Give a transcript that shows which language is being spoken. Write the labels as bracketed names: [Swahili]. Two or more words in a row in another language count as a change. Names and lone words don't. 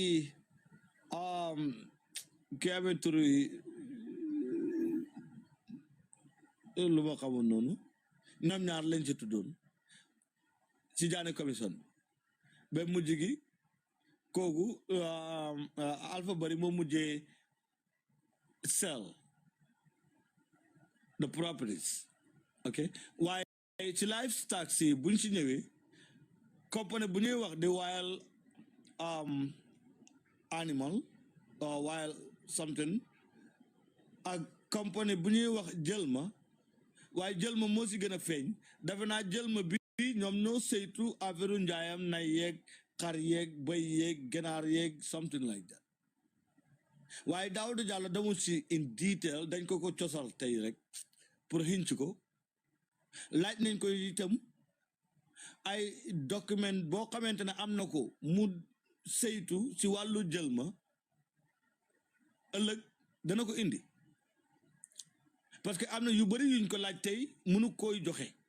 [Wolof] ki amee tur yi lu ma xamoon noonu ñoom ñaar lañ ci tuddoon ci jaane commission ba mujj gi kooku Alpha Bari moo mujjee [English] sell the properties okay [Wolof] waaye ci livestock si buñ ci ñëwee compagnie bu ñuy wax di wild [English] animal or wild something [Wolof] ak compagnie bu ñuy wax jël ma waaye jël ma moo si gën a feeñ dafa naa jël ma bi ñoom ñoo saytu affaire njaayam nay yeeg xar yeeg bëy yeeg ganaar yeeg [English] something like that [Wolof] waaye Daouda Jallow demul si [English] in detail [Wolof] dañ ko cosal tey rek pour hinc ko laaj nañ ko itam ay document boo xamante ne am na ko mu saytu si wàllu jël ma ëllëg dana ko indi [French] parce que [Wolof] am na yu bari yuñ ko laaj tey mënu koy joxe